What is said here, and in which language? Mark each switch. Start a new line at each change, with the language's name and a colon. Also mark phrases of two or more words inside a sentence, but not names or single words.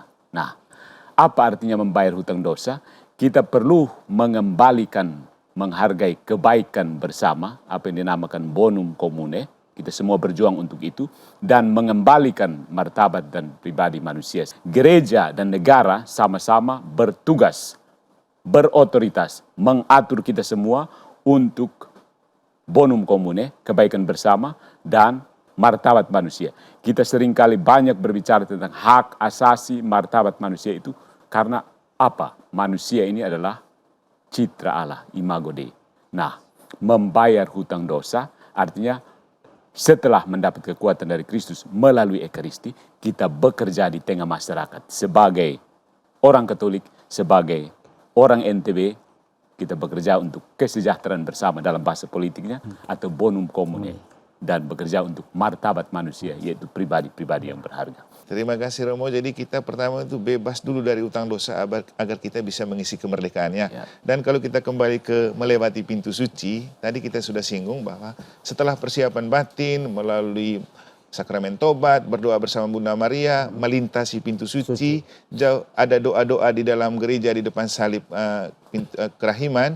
Indonesian: Nah, apa artinya membayar hutang dosa? Kita perlu mengembalikan, menghargai kebaikan bersama, apa yang dinamakan
Latin: bonum commune,
Indonesian: Kita semua berjuang untuk itu dan mengembalikan martabat dan pribadi manusia. Gereja dan negara sama-sama bertugas, berotoritas, mengatur kita semua untuk
Latin: bonum comune,
Indonesian: kebaikan bersama, dan martabat manusia. Kita seringkali banyak berbicara tentang hak asasi martabat manusia itu karena apa? Manusia ini adalah citra Allah,
Latin: imago Dei.
Indonesian: Nah, membayar hutang dosa artinya setelah mendapat kekuatan dari Kristus melalui Ekaristi, kita bekerja di tengah masyarakat sebagai orang Katolik, sebagai orang NTB, kita bekerja untuk kesejahteraan bersama dalam bahasa politiknya atau
Latin: bonum comune,
Indonesian: dan bekerja untuk martabat manusia, yaitu pribadi-pribadi yang berharga. Terima kasih Romo. Jadi kita pertama itu bebas dulu dari utang dosa agar kita bisa mengisi kemerdekaannya. Ya. Dan kalau kita kembali ke melewati pintu suci, tadi kita sudah singgung bahwa setelah persiapan batin melalui sakramen tobat, berdoa bersama Bunda Maria, melintasi pintu suci, jauh ada doa-doa di dalam gereja di depan salib kerahiman.